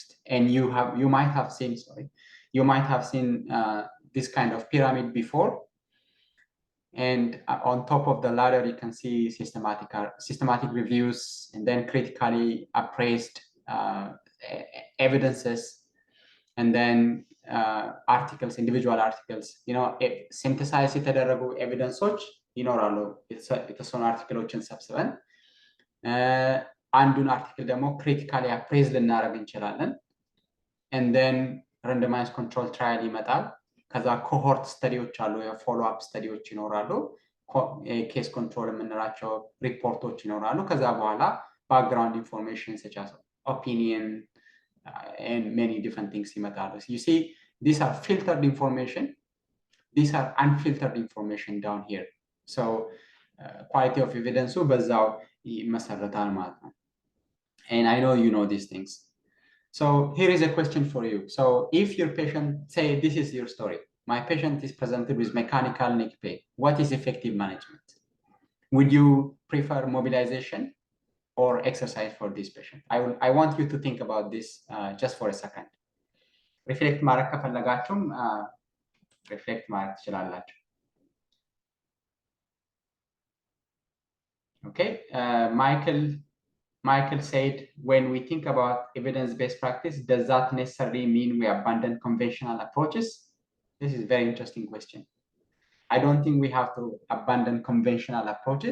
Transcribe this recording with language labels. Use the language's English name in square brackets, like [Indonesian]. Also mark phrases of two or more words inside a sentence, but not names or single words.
[English] And you might have seen this kind of pyramid before. And on top of the ladder, you can see systematic reviews, and then critically appraised evidences, and then articles, individual articles, synthesize [Amharic] የተደረጉ ኤቪደንሶች ይኖራሉ። የተወሰኑ አርቲክሎችን ሰብስበን አንዱን አርቲክል ደግሞ ክሪቲካሊ አፕሬዝ ልናደርግ እንችላለን። [English] and then randomized control trial ይመጣል። [Amharic] ከዛ ኮሆርት ስተዲዎች አሉ፣ የፎሎ አፕ ስተዲዎች ይኖራሉ፣ ኬስ ኮንትሮል የምንላቸው ሪፖርቶች ይኖራሉ። ከዛ በኋላ [English] background information such as opinion and many different things ይመጣሉ። you see, these are filtered information, these are unfiltered information down here. So quality of evidence [Amharic] በዛው ይመሰረታል ማለት ነው። [English] and I know you know these things. So here is a question for you. So if your patient, say this is your story, my patient is presented with mechanical neck pain, what is effective management? Would you prefer mobilization or exercise for this patient? I want you to think about this just for a second. Reflect [Amharic] ማድረግ ከፈለጋችሁም [English] reflect [Amharic] ማድረግ ትችላላችሁ። [English] Okay, Michael said, when we think about evidence-based practice, does that necessarily mean we abandon conventional approaches? This is a very interesting question. I don't think we have to abandon conventional approaches.